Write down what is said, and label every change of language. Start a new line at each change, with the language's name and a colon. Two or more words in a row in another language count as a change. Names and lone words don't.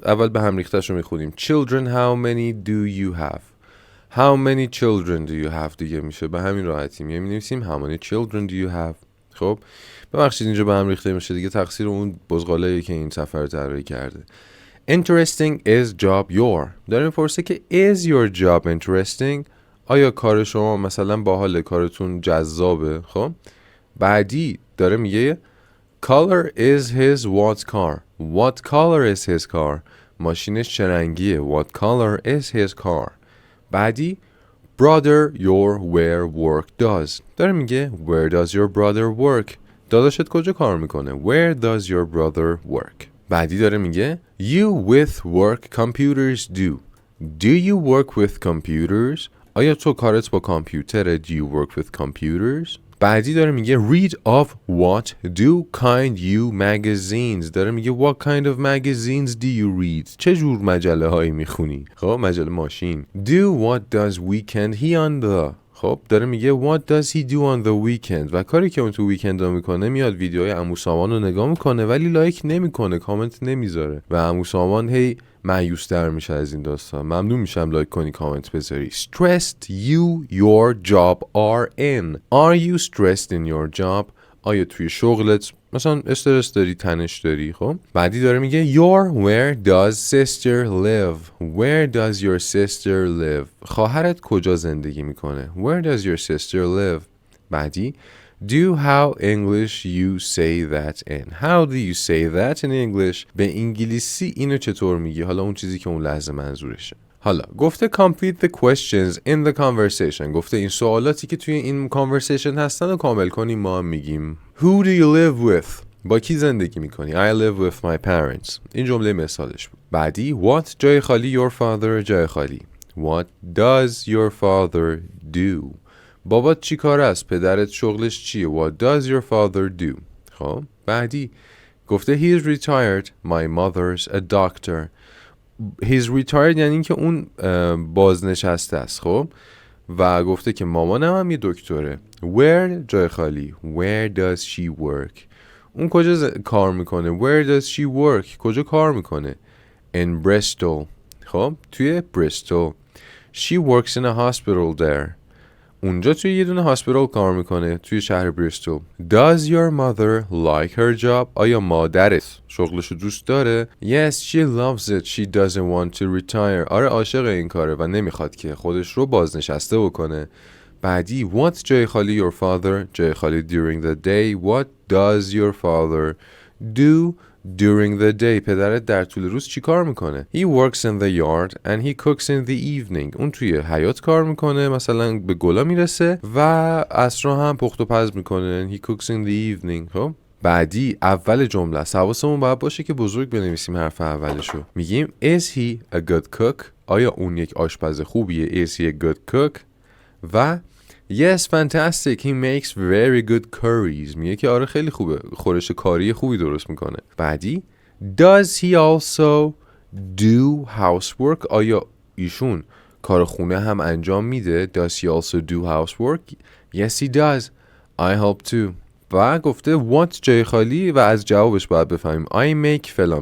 Persian: اول به هم ریخته‌شو میخونیم.
English: Children how many do you have؟ How many children do you have
Persian: دیگه میشه به همین راحتی می‌نویسیم
English: how many children do you have.
Persian: خب ببخشید اینجا به هم ریخته میشه دیگه، تقصیر اون بزغاله‌ای که این صفحه رو طراحی کرده.
English: Interesting is job your.
Persian: داره میپرسه که
English: is your job interesting؟
Persian: آیا کار شما مثلا باحال، کارتون جذابه؟ خب بعدی داره میگه
English: color is his what car. What color is his car؟
Persian: ماشینش چه رنگیه؟
English: What color is his car؟ بعدی brother your where work does.
Persian: داره میگه
English: where does your brother work؟
Persian: داداشت کجا کار میکنه؟
English: Where does your brother work؟
Persian: بعدی داره میگه
English: You with work computers do. Do you work with computers؟
Persian: آیا تو کارت با کامپیوتره؟
English: Do you work with computers؟ بعدی داره میگه Read of what do kind you magazines.
Persian: داره میگه
English: What kind of magazines do you read؟
Persian: چه جور مجله هایی میخونی؟ خب مجله ماشین.
English: Do what does weekend he on the.
Persian: خب داره میگه
English: what does he do on the weekend
Persian: و کاری که اون تو ویکند ها میکنه میاد ویدیوهای عمو سامان رو نگاه میکنه ولی لایک نمیکنه، کامنت نمیذاره و عمو سامان هی مایوس‌تر میشه از این داستان. ممنون میشم لایک کنی، کامنت بذاری.
English: Stressed you your job are in. Are you stressed in your job؟
Persian: آیا توی شغلت مثلا استرس داری، تنش داری؟ خب بعدی داره میگه
English: where does sister live. Where does your sister live.
Persian: خواهرت کجا زندگی میکنه.
English: Where does your sister live. بعدی do how English you say that in. How do you say that in English.
Persian: به انگلیسی اینو چطور میگی؟ حالا اون چیزی که اون لحظه منظورشه. حالا گفته
English: complete the questions in the conversation.
Persian: گفته این سوالاتی که توی این conversation هستن رو کامل کنیم. ما هم میگیم
English: Who do you live with.
Persian: با کی زندگی میکنی؟
English: I live with my parents.
Persian: این جمله مثالش بود. بعدی what جای خالی
English: your father
Persian: جای خالی.
English: What does your father do.
Persian: بابات چی کار است؟ پدرت شغلش چیه؟
English: What does your father do.
Persian: خب بعدی گفته
English: he is retired. My mother's a doctor. He's retired
Persian: یعنی این که اون بازنشسته است. خب و گفته که مامانم هم یه دکتره. Where جای خالی.
English: Where does she work.
Persian: اون کجا کار میکنه.
English: Where does she work.
Persian: کجا کار میکنه.
English: In Bristol.
Persian: خب توی بریستول.
English: She works in a hospital there.
Persian: اونجا توی یه دونه هاسپیتال کار میکنه توی شهر بریستول.
English: Does your mother like her job.
Persian: آیا مادرت شغلشو دوست داره.
English: Yes she loves it. She doesn't want to retire.
Persian: آره عاشق این کاره و نمیخواد که خودش رو بازنشسته بکنه.
English: بعدی what
Persian: جای خالی
English: your father
Persian: جای خالی
English: during the day. What does your father do during the day.
Persian: پدرت در طول روز چی کار میکنه.
English: He works in the yard and he cooks in the evening.
Persian: اون توی حیاط کار میکنه، مثلا به گلا میرسه و عصرها هم پخت و پز میکنه.
English: He cooks in the evening.
Persian: خب بعدی اول جمله حواسمون باید باشه که بزرگ بنویسیم حرف اولشو.
English: میگیم is he a good cook.
Persian: آیا اون یک آشپز خوبیه.
English: Is he a good cook. و Yes, fantastic. He makes very good curries.
Persian: میگه که آره خیلی خوبه. خورش کاری خوبی درست میکنه.
English: بعدی Does he also do housework.
Persian: آیا ایشون کار خونه هم انجام میده.
English: Does he also do housework. Yes, he does. I help too.
Persian: و گفته what جای خالی و از جوابش باید بفهمیم
English: I make
Persian: فلان.